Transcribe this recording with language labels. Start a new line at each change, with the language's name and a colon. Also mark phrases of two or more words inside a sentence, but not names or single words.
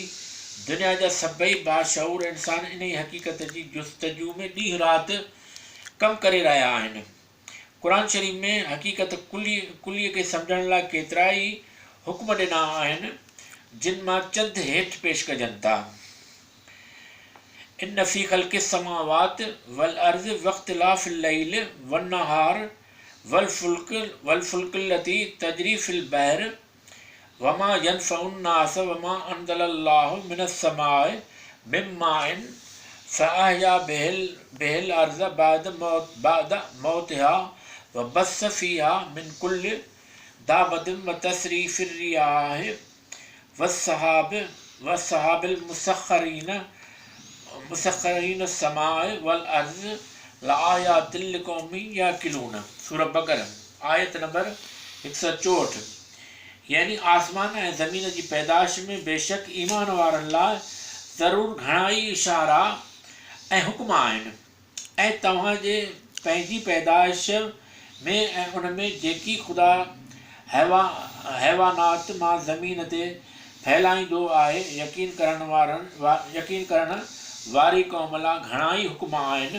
Sindhi: दुनिया जा सभई बाशऊर इंसान इन ई हक़ीक़त जी जुस्तजू में ॾींहुं राति कमु करे रहिया आहिनि। क़ुर शरीफ़ में हक़ीक़त कुल्लीअ खे सम्झण लाइ केतिरा ई हुकुम ॾिना आहिनि, जिन मां चंद हेठि पेश कजनि था।
Arabic: إن في خلق السماوات والأرض واختلاف الليل والنهار وال التي تجري في البحر وما ينفع الناس وما أنزل الله من السماء من ماء فأحيا به الأرض بعد موتها وبث فيها من كل دابة وتصريف الرياح والسحاب المسخرين السماء والأرض لآيات لقوم يعقلون.
Sindhi: सूरह बक़रा आयत नंबर 164। यानी आसमान ऐं ज़मीन जी पैदाइश में बेशक ईमान वारनि लाइ ज़रूरु घणा ई इशारा ऐं हुकुम आहिनि, ऐं तव्हांजे पंहिंजी पैदाइश में ऐं उन में जेकी ख़ुदा हैवानात मां ज़मीन ते फैलाईंदो आहे, यकीन करण वारी क़ौम लाइ घणा ई हुकुम आहिनि।